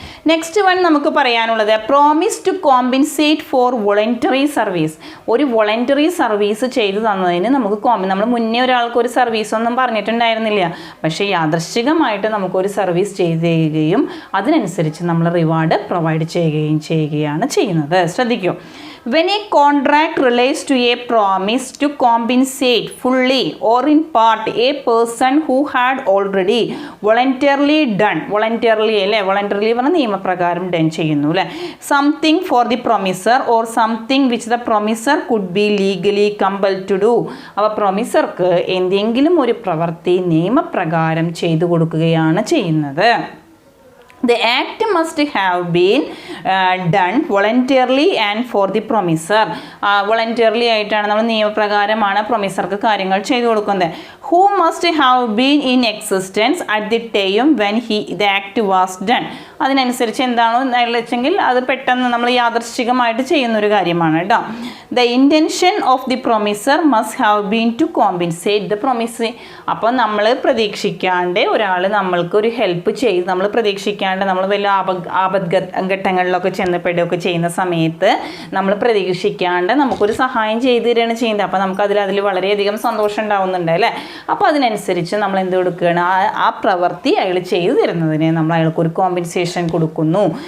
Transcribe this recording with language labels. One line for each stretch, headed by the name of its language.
English: next one
Malayalam: നമുക്ക് പറയാനുള്ളത്
English: Promise to compensate for voluntary service.
Malayalam: ഒരു വോളണ്ടറി സർവീസ് ചെയ്തു തന്നതിന് നമുക്ക് നമ്മൾ മുന്നേ ഒരാൾക്ക് ഒരു സർവീസ് ഒന്നും പറഞ്ഞിട്ടുണ്ടായിരുന്നില്ല, പക്ഷേ യാദൃശ്ചികമായിട്ട് നമുക്കൊരു സർവീസ് ചെയ്ത് തരികയും അതിനനുസരിച്ച് നമ്മൾ റിവാർഡ് പ്രൊവൈഡ് ചെയ്യുകയാണ് ചെയ്യുന്നത്. ശ്രദ്ധിക്കൂ.
English: When a contract relates to a promise to compensate fully or in part a person who had already voluntarily done, voluntarily അല്ലേ, voluntarily
Malayalam: പറഞ്ഞാൽ നിയമപ്രകാരം ഡൺ ചെയ്യുന്നു അല്ലേ,
English: Something for the promisor or something which the promisor could be legally compel to do.
Malayalam: അപ്പോൾ പ്രൊമിസർക്ക് എന്തെങ്കിലും ഒരു പ്രവൃത്തി നിയമപ്രകാരം ചെയ്തു കൊടുക്കുകയാണ് ചെയ്യുന്നത്.
English: The act must have been done voluntarily and for the promiser.
Malayalam: Voluntarily ആയിട്ടാണ്, നമ്മൾ നിയമപ്രകാരമാണ് പ്രൊമിസർക്ക് കാര്യങ്ങൾ ചെയ്തു കൊടുക്കുന്നത്.
English: Who must have been in existence at the time when the act was done.
Malayalam: അതിനനുസരിച്ച് എന്താണോ വെച്ചെങ്കിൽ അത് പെട്ടെന്ന് നമ്മൾ യാദൃശ്ചികമായിട്ട് ചെയ്യുന്നൊരു കാര്യമാണ് കേട്ടോ.
English: The intention of the promiser must have been to compensate the promisee.
Malayalam: അപ്പോൾ നമ്മൾ പ്രതീക്ഷിക്കാണ്ട് ഒരാൾ നമ്മൾക്ക് ഒരു ഹെൽപ്പ് ചെയ്ത്, നമ്മൾ പ്രതീക്ഷിക്കാണ്ട് നമ്മൾ വലിയ ആപത്ഘട്ടങ്ങളിലൊക്കെ ചെന്നപ്പെടുകയൊക്കെ ചെയ്യുന്ന സമയത്ത് നമ്മൾ പ്രതീക്ഷിക്കാണ്ട് നമുക്കൊരു സഹായം ചെയ്തു തരികയാണ് ചെയ്യുന്നത്. അപ്പോൾ നമുക്ക് അതിൽ വളരെയധികം സന്തോഷം ഉണ്ടാവുന്നുണ്ട് അല്ലേ. അപ്പോൾ അതിനനുസരിച്ച് നമ്മൾ എന്ത് കൊടുക്കുകയാണ്, ആ പ്രവൃത്തി അയാൾ ചെയ്തു തരുന്നതിന് നമ്മൾ അയാൾക്കൊരു കോമ്പൻസേഷൻ കൊടുക്കുന്നു.